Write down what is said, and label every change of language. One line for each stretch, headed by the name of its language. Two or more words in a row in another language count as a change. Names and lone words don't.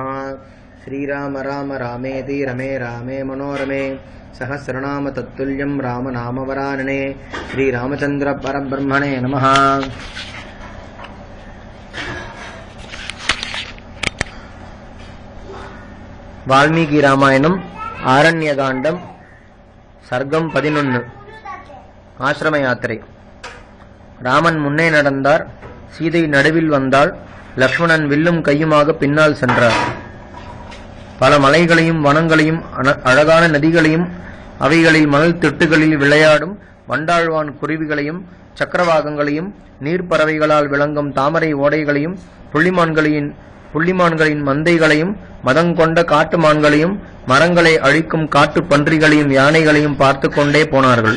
Sanskrit: श्रीराम राम रामेति रमे रामे मनोरमे सहस्रनाम तत्तुल्यं राम नाम वरानने। श्रीरामचंद्र परब्रह्मणे नमः।
Tamil: वाल्मीकि रामायणम आरण्यकांडम सर्गम 11 ஆசிரம யாத்திரை. ராமன் முன்னே நடந்தார். சீதை நடுவில் வந்தாள். லக்ஷ்மணன் வில்லும் கையுமாக பின்னால் சென்றார். பல மலைகளையும் வனங்களையும் அழகான நதிகளையும் அவைகளில் மணல் திட்டுகளில் விளையாடும் வண்டாழ்வான் குருவிகளையும் சக்கரவாகங்களையும் நீர்ப்பறவைகளால் விளங்கும் தாமரை ஓடைகளையும் புள்ளிமான்களின் மந்தைகளையும் மதங்கொண்ட காட்டு மான்களையும் மரங்களை அழிக்கும் காட்டு பன்றிகளையும் யானைகளையும் பார்த்து கொண்டே போனார்கள்.